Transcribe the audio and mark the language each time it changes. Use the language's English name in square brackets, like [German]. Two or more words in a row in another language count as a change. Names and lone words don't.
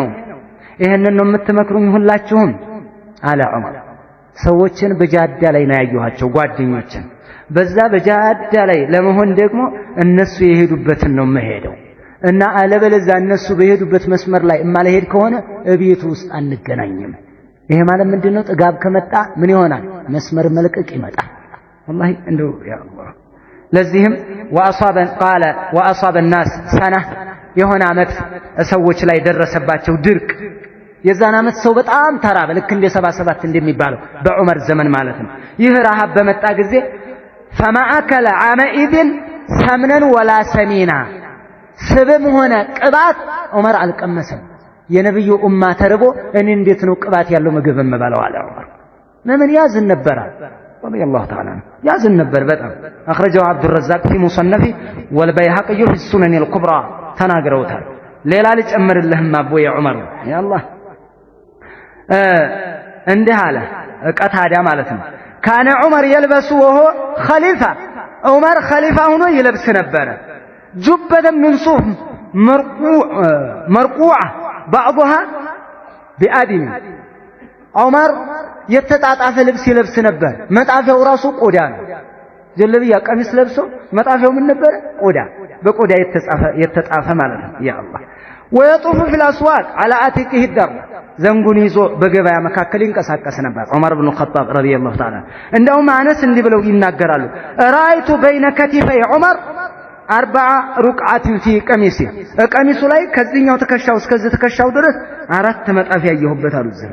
[Amharic] ይሄንን ነው የምትመክሩኝ ሁላችሁም አለ ዑመር። ሰዎችን በጃዳ ላይ ነው ያየኋቸው ጓደኞችን። በዛ በጃዳ ላይ ለመሆን ደግሞ እነሱ የሄዱበትን ነው መሄደው እና አለበለዚያ እነሱ በሄዱበት መስመር ላይ እማልሄድ ከሆነ እቤቱ ውስጥ አንገናኝም። ይሄ ማለት ምንድነው? ጥጋብ ከመጣ ምን ይሆናል? መስመር መልቀቅ ይመጣል። والله እንደው ያ አላህ ለዚህም [Arabic] وأصاب الناس سنه [Amharic] የሆነ አመት ሰዎች ላይ ደረሰባቸው ድርቅ። የዛን አመት ሰው በጣም ተራበ። ልክ እንደ 77 እንደሚባለው በዑመር ዘመን ማለት ነው። ይህ ረሃብ በመጣ ጊዜ [Arabic] فما اكل عامئذ سمنا ولا سمينا [Amharic] ስብም ሆነ ቅባት ዑመር አልቀመሰም። የነብዩ ኡማ ተርቦ እኔ እንዴት ነው ቅባት ያለው ምግብ የምበላው አለ ዑመር። ለምን ያዝን ነበር [Arabic] رضي الله تعالى [Amharic] ያዝን ነበር በጣም። [Arabic] اخرجه عبد الرزاق في مصنفه والبيهقي في السنن الكبرى [Amharic] ተናግረውታል። ሌላ ልጨምርልህም አቦ የዑመር ያ አላህ እንዲህ አለ ቀታዳ ማለት ነው። [Arabic] كان عمر يلبس وهو خليفه [Amharic] ዑመር ኸሊፋ ሆኖ ይለብስ ነበር [Arabic] جبة من صوف مرقوعة بعضها بآدم [Amharic] ዑመር የተጣጣፈ ልብስ ይለብስ ነበር። መጣፊያው ራሱ ቆዳ ነው። ጀለብያ ቀሚስ ለብሶ መጣፊያው ምን ነበር? ቆዳ፣ በቆዳ የተጣፈ ማለት ነው። ያ አላህ [Arabic] ويطوف في الأسواق على عاتقه [Amharic] ደር ዘንጉን ይዞ በገበያ መካከል ይንቀሳቀስ ነበር ዑመር ኢብኑ ኸጣብ [Arabic] رضي الله تعالى። [Amharic] እንደውም አነስ እንዲህ ብለው ይናገራሉ [Arabic] رأيت بين كتفي عمر 4 رقعات في قميص [Amharic] ቀሚሱ ላይ ከዚህኛው ትከሻው እስከዚህ ትከሻው ድረስ 4 መጣፊያ ያየሁበት አሉ።